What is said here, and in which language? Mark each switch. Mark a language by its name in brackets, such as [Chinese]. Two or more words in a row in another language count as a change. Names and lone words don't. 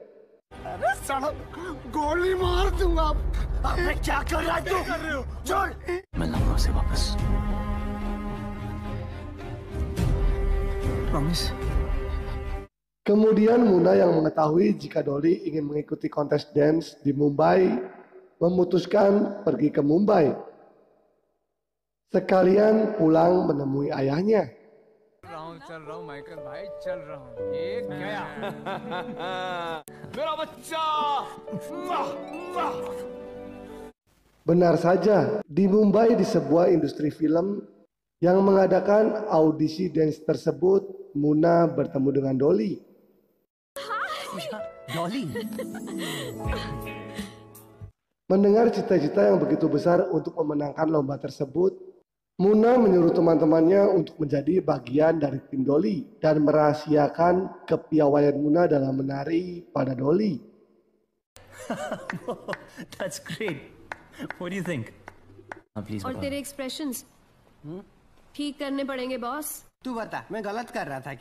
[Hindi] गोली मार दूंगा। अबे क्या कर रहा है तू? छोड़। मैं लाऊंगा उसे वापस। प्रॉमिस। [Indonesian] Kemudian Muna yang mengetahui jika Dolly ingin mengikuti kontes dance di Mumbai memutuskan pergi ke Mumbai. Sekalian pulang menemui ayahnya. [Hindi] चल रहा हूँ माइकल भाई, चल रहा हूँ। एक गया। मेरा बच्चा। [Indonesian] Benar saja, di Mumbai di sebuah industri film yang mengadakan audisi dance tersebut, Muna bertemu dengan Dolly. डॉली। Mendengar cita-cita yang begitu besar untuk memenangkan lomba tersebut, Muna menyuruh teman-temannya untuk menjadi bagian dari tim Dolly dan merahasiakan kepiawaian Muna dalam menari pada Dolly. [English] That's great. What do you think? Please. [Hindi] और तेरे एक्सप्रेशंस ठीक करने पड़ेंगे बॉस। तू बता, मैं गलत कर रहा था क्या?